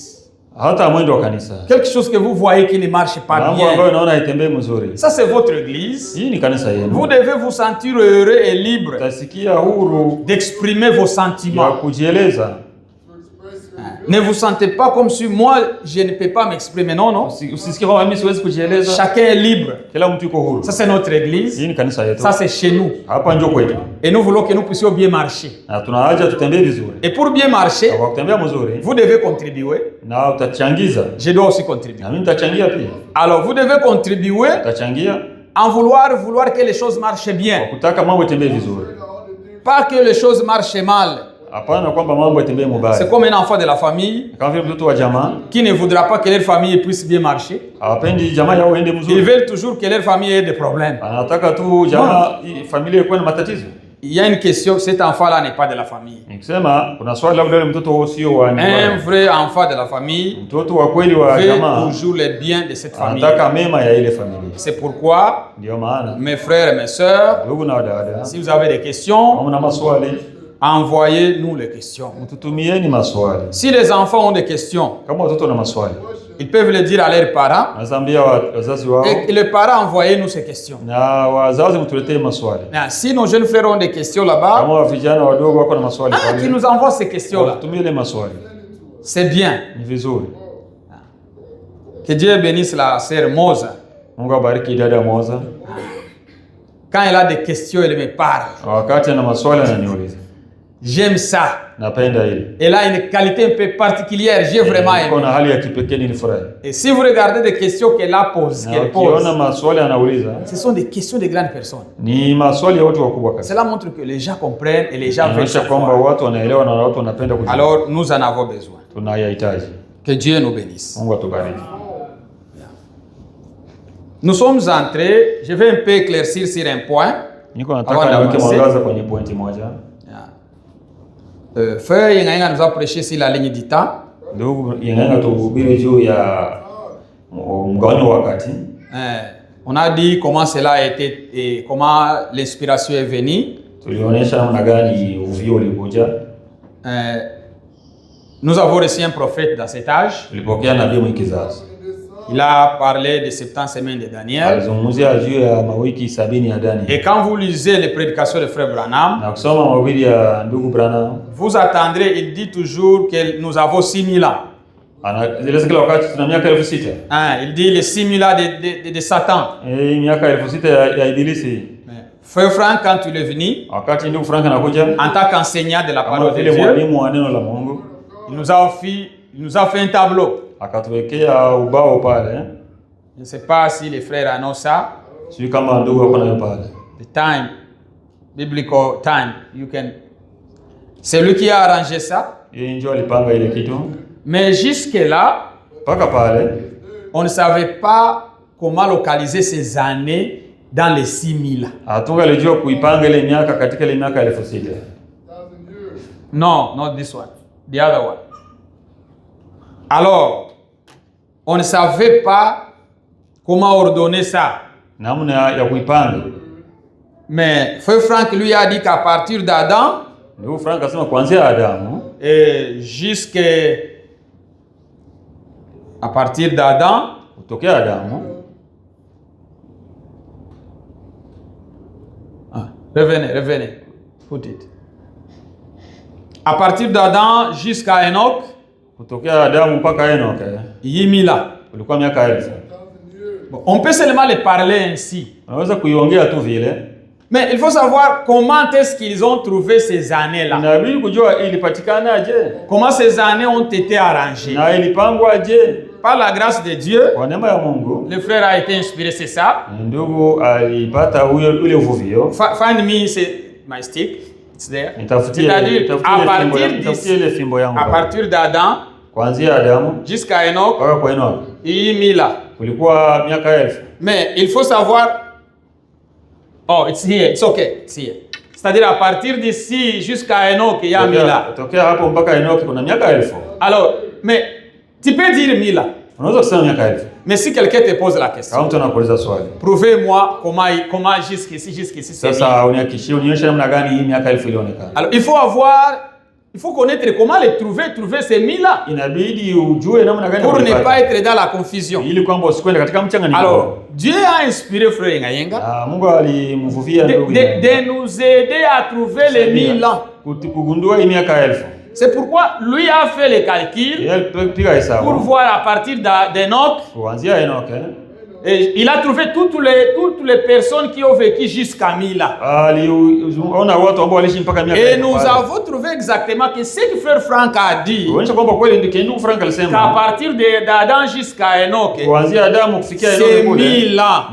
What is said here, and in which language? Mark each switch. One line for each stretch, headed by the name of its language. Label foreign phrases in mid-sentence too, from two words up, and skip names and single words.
French: Quelque chose que vous voyez qui ne marche pas bien. Ça, c'est votre église. Vous devez vous sentir heureux et libre d'exprimer vos sentiments. Ne vous sentez pas comme si moi je ne peux pas m'exprimer. Non, non.
Swahili: Usisikie kwamba mimi siwezi kujieleza.
French: Chacun est libre.
Swahili: Kila mtu yuko huru.
French: Ça c'est notre église.
Swahili: Hii ni kanisa yetu.
French: Ça c'est chez nous.
Swahili: Hapa ndio kwetu.
French: Et nous voulons que nous puissions bien marcher.
Swahili: Na tunahaja tutembee vizuri.
French: Et pour bien marcher,
Swahili: kwa kutembea mzuri,
French: vous devez contribuer.
Swahili: Na utachangiza.
French: Je dois aussi contribuer.
Swahili: Na mimi nitachangia pia.
French: Alors vous devez contribuer.
Swahili: Utachangia.
French: En vouloir que les choses marchent bien.
Swahili: Kutaka mambo yatembee vizuri.
French: Pas que les choses marchent mal.
Swahili: Hapana kwamba mambo yatembee mubaya.
French: C'est comme un enfant de la famille.
Swahili: Kama vile mtoto wa jamaa
French: Qui ne voudra pas que leur famille puisse bien marcher.
Swahili: Hawapendi jamaa yao ende mzuri.
French: Ils veulent toujours que leur famille ait des problèmes.
Swahili: Anataka tu jamaa familia ikuwe na matatizo.
French: Il y a une question, cet enfant-là n'est pas de la famille.
Swahili: Nikisema kuna swali labda yule mtoto sio wa nyumbani.
French: Un vrai enfant de la famille
Swahili: mtoto wa kweli wa jamaa
French: veut toujours le bien de cette famille.
Swahili: Anataka mema ya ile familia.
French: C'est pourquoi
Swahili: Ndio maana
French: mes frères et mes sœurs,
Swahili: ndugu na dada,
French: si vous avez des questions,
Swahili: mna maswali,
French: envoyez-nous les questions.
Swahili: Mtutumieni maswali.
French: Si les enfants ont des questions,
Swahili: kama watoto na maswali,
French: ils peuvent le dire à leurs parents.
Swahili: Nazambia wazazi wao.
French: Et les parents, envoyez-nous ces questions.
Swahili: Na wazazi mtuletee maswali.
French: Si nos jeunes frères ont des questions là-bas,
Swahili: kama vijana wadogo wako na maswali pale,
French: qui nous envoient ces questions-là.
Swahili: Tutumie les maswali.
French: C'est bien.
Swahili: Ni vizuri.
French: Que Dieu bénisse la sœur Moza.
Swahili: Mungu abariki dada Moza.
French: Quand elle a des questions, elle me parle.
Swahili: Wakati ana maswali ananiuliza.
French: J'aime ça.
Swahili: Napenda ile.
French: Elle a une qualité un peu particulière, j'ai vraiment aimé.
Swahili: Kuna hali ya kipekee nilifurahi.
French: Et si vous regardez des questions qu'elle pose,
Swahili: maswali anauliza,
French: ce sont des questions de grandes personnes.
Swahili: Ni maswali ya watu wakubwa kabisa.
French: Cela montre que les gens comprennent et les gens veulent
Swahili: kwamba watu wanaelewa na watu wanapenda kujua.
French: Alors nous en avons besoin.
Swahili: Tunayahitaji.
French: Que Dieu nous bénisse.
Swahili: Mungu atubariki.
French: Nous sommes entrés, je vais un peu éclaircir sur un point.
Swahili: Niko nataka niweke mwangaza kwenye pointi moja.
French: Frère Yengayenga nous a prêché sur la ligne du temps.
Swahili: Ndugu Yengayenga tuhubiri juu ya mgawanyo wa wakati.
French: On a dit comment cela a été et comment l'inspiration est venue.
Swahili: Tulionyesha namna gani uvio ulikuja.
French: Nous avons reçu un prophète dans cet âge.
Swahili: Tulipokea nabii mwikizazi.
French: Il a parlé de 70 semaines de Daniel. Et quand vous lisez les prédications de Frère Branham, vous attendrez, il dit toujours que nous avons 6000 ans. Il dit les 6000 ans de Satan. Frère Franck, quand il est venu, en tant qu'enseignant de la parole de Dieu, il nous a fait un tableau.
Swahili: Akatuwekea ubao pale.
French: Je ne sais pas si les frères annoncent ça.
Swahili: Si kama ndugu wako nayo pale.
English: The time, biblical time, you can.
French: C'est lui qui a arrangé ça.
Swahili: Yeye ndio alipanga ile kitu.
French: Mais jusque là,
Swahili: paka pale,
French: on ne savait pas comment localiser ces années dans les 6000.
Swahili: Hatungalijua kuipanga ile miaka katika ile miaka 1000.
English: Non, not this one. The other one.
French: Alors, on ne savait pas comment ordonner ça.
Swahili: Namna ya kuipanga.
French: Mais Frère Franck lui a dit qu'à partir d'Adam,
Swahili: ndio Franck asema kuanzia Adamu
French: et jusqu'à partir d'Adam,
Swahili: kutokea Adamu.
French: Revenez.
English: Put it.
French: À partir d'Adam jusqu'à Enoch,
Swahili: kutokea Adamu mpaka Enoch,
French: 1000 ans.
Swahili: Ulikuwa miaka 1000.
French: Bon, on peut seulement les parler ainsi.
Swahili: Unaweza kuiongea tu vile.
French: Mais il faut savoir comment est-ce qu'ils ont trouvé ces années-là.
Swahili: Inabidi kujua ilipatikanaje.
French: Comment ces années ont été arrangées.
Swahili: Na ilipangwaje.
French: Par la grâce de Dieu,
Swahili: kwa neema ya Mungu,
French: le frère a été inspiré, c'est ça.
Swahili: Ndugu alipata ule uvuvio.
English: Find me my stick. It's there.
French: C'est-à-dire à partir d'Adam,
Swahili: kuanzia Adamu
French: jusqu'à Enoch,
Swahili: mpaka kwa Enoch,
French: 1000 ans.
Swahili: Kulikuwa miaka 1000.
French: Mais il faut savoir.
English: Oh, it's here. It's okay. It's here.
French: C'est-à-dire à partir d'ici jusqu'à Enoch, il y a 1000 ans.
Swahili: Tokea hapo mpaka Enoch kuna miaka 1000.
French: Alors, mais tu peux dire 1000 ans.
Swahili: Unaweza kusema miaka 1000.
French: Mais si quelqu'un te pose la question,
Swahili: kama mtu anakuuliza swali,
French: prouvez-moi comment jusqu'ici c'est.
Swahili: Sasa uniakishie, unionyeshe namna gani hii miaka 1000 ilionekana.
French: Alors, il faut connaître comment les trouver ces 1000 ans.
Swahili: Inabidi ujue namna gani
French: pour ne pas être dans la confusion.
Swahili: Ili kwamba usikwende katika mchanganyiko.
French: Alors, Dieu a inspiré Frère Yengayenga
Swahili: Mungu alimvuvia ndugu
French: de nous aider à trouver les 1000 ans.
Swahili: Kugundua hii miaka 1000.
French: C'est pourquoi lui a fait les calculs pour voir à partir d'Enoch. Et il a trouvé toutes les personnes qui ont vécu jusqu'à 1000 ans. Et nous avons trouvé exactement que ce que frère Franck a dit, qu'à partir d'Adam jusqu'à Enoch, c'est 1000 ans.